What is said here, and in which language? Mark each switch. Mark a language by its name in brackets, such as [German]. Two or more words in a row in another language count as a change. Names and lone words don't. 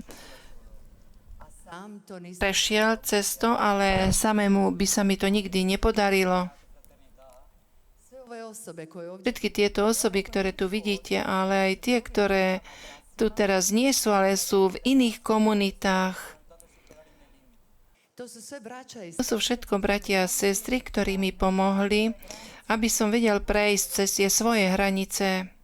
[Croatian] sam to nisam [Slovak] prešiel cez to, ale samému by sa mi to nikdy nepodarilo. [Croatian] sve ove osobe koje ovdje [Slovak] Všetky tieto osoby, ktoré tu vidíte, ale aj tie, ktoré tu teraz nie sú, ale sú v iných komunitách, To sú všetko bratia a sestry, ktorí mi pomohli, aby som vedel prejsť cez tie svoje hranice.